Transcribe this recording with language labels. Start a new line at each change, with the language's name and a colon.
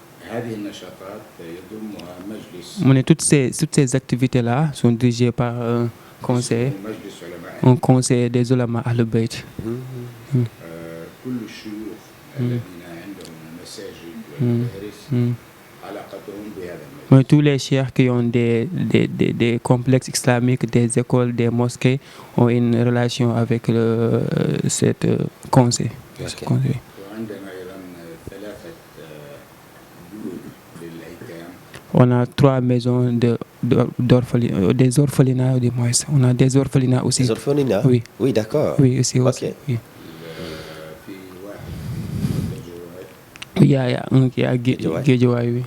Arabic: هذه النشاطات يضمها مجلس
French: Mais toutes ces activités-là sont dirigées par un conseil
Arabic: مجلس علماء
French: des ulama Ahlul Bayt.
Arabic: كل الشيوخ الذين عندهم المساجد والمدارس علاقتهم بهذا المجلس.
French: Mais tous les cheikhs qui ont des complexes islamiques, des écoles, des mosquées, ont une relation avec cette conseil. Ok.
Arabic: وعندنا أيضا ثلاثة بيوت للأيتام.
French: On a 3 maisons des orphelinats du moins. On a des orphelinats aussi. Les orphelinats? Oui. Oui, d'accord. Oui, aussi. Ok. Oui.
Arabic: في واحد في الجواد،
French: Il y a un qui est à Guédiawaye, oui.